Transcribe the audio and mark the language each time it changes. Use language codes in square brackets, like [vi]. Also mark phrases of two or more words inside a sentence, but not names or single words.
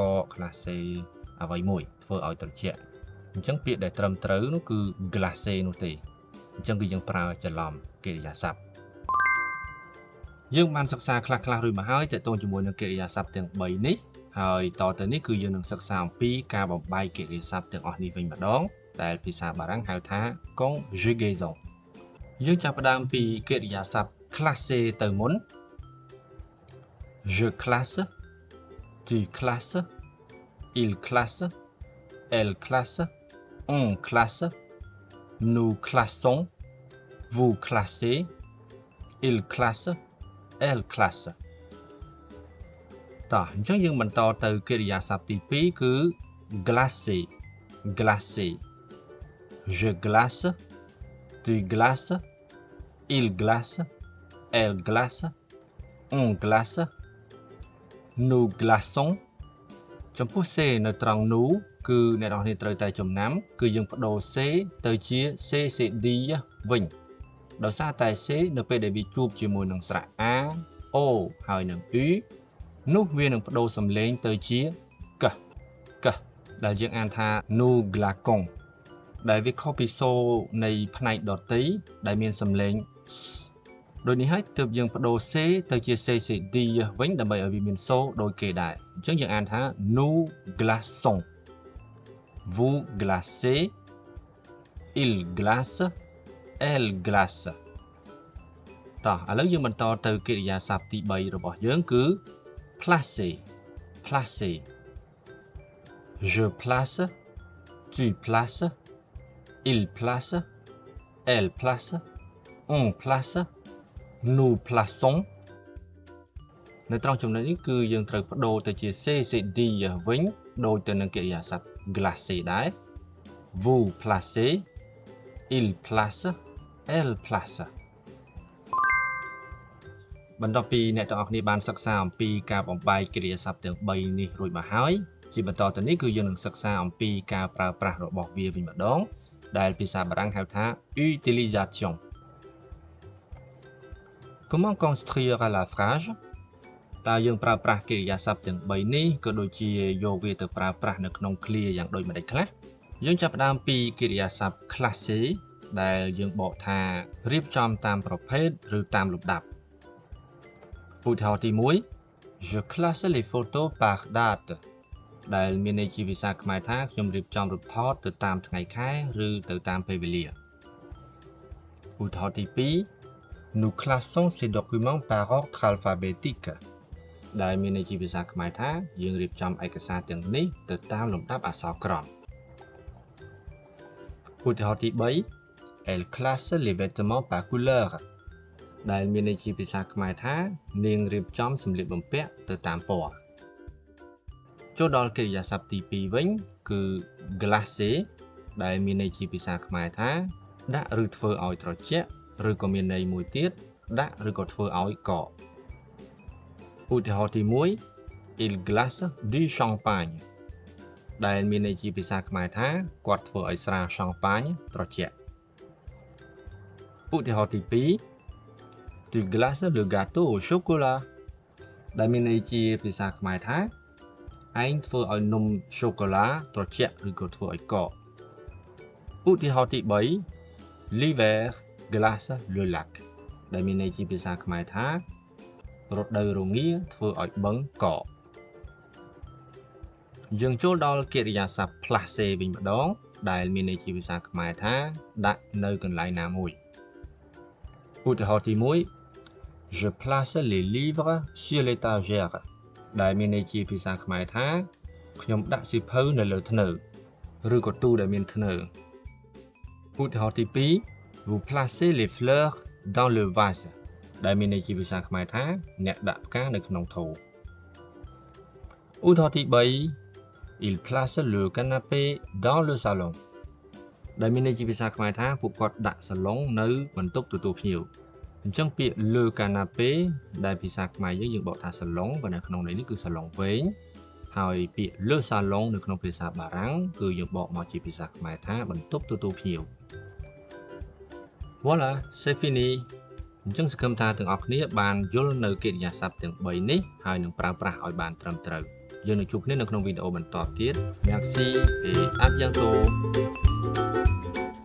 [km] ក classé អ្វីមួយធ្វើឲ្យត្រជាក់អញ្ចឹងពាក្យដែលត្រឹមត្រូវនោះគឺ glacé នោះទេអញ្ចឹងគឺយើងប្រើច្រឡំកិរិយាសព្ទយើងបានសិក្សាខ្លះៗរួចមកហើយទាក់ទងជាមួយនឹងកិរិយាសព្ទទាំង3នេះហើយតទៅនេះគឺយើងនឹងសិក្សាអំពីការបំបែកកិរិយាសព្ទទាំងអស់នេះវិញម្ដងដែលភាសាបារាំងហៅថា conjugaison យើងចាប់ផ្ដើមពីកិរិយាសព្ទ classer ទៅមុន [fr] je classe tu classes il classe elle classe on classe nous classons vous classez il classe elle classe [km] តោះអញ្ចឹងយើងបន្តទៅកិរិយាសព្ទទី2គឺ [fr] glacer glacer je glace tu glaces il glace elle glace on glace nous glaçons [km] ចំពោះ c នៅត្រង់ nous គឺអ្នកនរគ្នាត្រូវតែចំណាំគឺយើងបដូរ c ទៅជា ccd វិញដោយសារតែ c នៅពេលដែលវាជួបជាមួយនឹងស្រៈ a o ហើយនឹង u នោះវា នឹងបដូរសំឡេងទៅជា k ដែលយើងអានថា [fr] nous glaçons [km] ដែលវាខុសពីសូរនៃផ្នែកដទៃដែលមានសំឡេង s ដូចនេះហើយទើបយើងបដូរ c ទៅជា ccd វិញដើម្បីឲ្យវាមានសូរដូចគេដែរអញ្ចឹងយើងអាន [fr] ថា nous glaçons vous glacez il glace elle glace [km] តោះឥឡូវយើងបន្តទៅកិ រិយាសព្ទទី3របស់យើងគឺ [fr] placer placer je place tu places il place elle place on place nous plaçons [km] នៅត្រង់ចំណុចនេះគឺយើងត្រូវបដូរទៅជា ccd វិញដូចទៅនឹងកិរិយាសព្ទ glacer ដែរ [fr] vous placez il place elle place [km] បន្ទាប់ពីអ្នកទាំងអស់គ្នាបានសិក្សាអំពីការបំបែកកិរិយាសព្ទទាំង3នេះរួចមកហើយជាបន្តទៅនេះគឺយើងនឹងសិក្សាអំពីការប្រើប្រាស់របស់វាវិញម្ដងដែលភាសាបារាំងហៅថា utilisation [fr] comment construire la phrase [km] តើយើងប្រើប្រាស់កិរិយាសព្ទទាំង3នេះក៏ដូចជាយកវាទៅប្រើប្រាស់នៅក្នុងឃ្លាយ៉ាងដូចម្តេច ខ្លះយើងចាប់ផ្ដើមពីកិរិយាសព្ទ classer ដែលយើងបកថារៀបចំតាមប្រភេទឬ តាមលំដាប់ឧទាហរណ៍ទី1 [fr] je classe les photos par date [km] ដែលមានន័យជាភាសាខ្មែរថាខ្ញុំរៀបចំរូបថតទៅតាមថ្ងៃខែឬទៅតាមពេលវេលាឧទាហរណ៍ទី2 [fr] nous classons ces documents par ordre alphabétique [km] ដែលមានន័យជាភាសាខ្មែរថាយើងរៀបចំឯកសារទាំងនេះទៅតាមលំដាប់អក្សរក្រម ឧទាហរណ៍ទី3 [fr] elle classe les vêtements par couleur [km] ដែលមានន័យជាភាសាខ្មែរថានាងរៀបចំសម្លៀកបំពាក់ទៅតាមពណ៌ចូលដល់កិរិយាសព្ទទី2វិញគឺ glacer ដែលមានន័យជាភាសាខ្មែរថាដាក់ឬធ្វើឲ្យត្រជាក់ឬក៏មានន័យមួយទៀតដាក់ឬក៏ធ្វើឲ្យកក ឧទាហរណ៍ទី1 [fr] il glace du champagne [km] ដែលមានន័យជាភាសាខ្មែរថាគាត់ធ្វើឲ្យស្រាឆាំប៉ាញត្រ ជាក់ឧទាហរណ៍ទី2 [fr] Tu glaces le gâteau au chocolat [km] ដែលមានន័យជាភាសាខ្មែរថាឯងធ្វើឲ្យនំឆូកូឡាត្រជាក់ឬក៏ធ្វើឲ្យកកឧទាហរណ៍ទី3 [fr] L'hiver glace le lac [km] ដែលមានន័យជាភាសាខ្មែរថារដូវរងាធ្វើឲ្យបឹងកក យើងចូលដល់កិរិយាសព្ទ placer វិញម្ដងដែលមានន័យជាភាសាខ្មែរថាដាក់នៅកន្លែងណាមួយឧទាហរណ៍ទី1 [fr] Je place les livres sur l'étagère [km] ដែលមានន័យជាភាសាខ្មែរថាខ្ញុំដាក់សៀវភៅនៅលើធ្នើឬក៏ទូដែលមានធ្នើឧទាហរណ៍ទី2 [fr] Vous placez les fleurs dans le vase [km] ដែលមានន័យជាភាសាខ្មែរថាអ្នកដាក់ផ្កានៅក្នុងថូ ឧទាហរណ៍ទី3 [fr] Il place le canapé dans le salon [km] ដែលមានន័យជាភាសាខ្មែរថាពួកគាត់ដាក់សាឡុងនៅបន្ទប់ទទួល ភ្ញៀវអញ្ចឹងពាក្យ [fr] le canapé [km] ដែលភាសាខ្មែរយើងបកថាសាឡុងប៉ុន្តែក្នុងន័យនេះគឺសាឡុងវែងហើយពាក្យ [fr] le salon [km] នៅក្នុងភាសាបារាំងគឺយើងបកមកជាភាសាខ្មែរថាបន្ទប់ទទួលភ្ញៀវ [fr] Voilà c'est fini [km] អញ្ចឹងសង្ឃឹមថាទាំងអស់គ្នាបានយល់នៅកិរិយាសព្ទទាំង3នេះហើយនឹងប្រើប្រាស់ឲ្យបានត្រឹមត្រូវយើងនឹងជួបគ្នានៅក្នុងវីដេអូបន្តទៀត [fr] Merci et à bientôt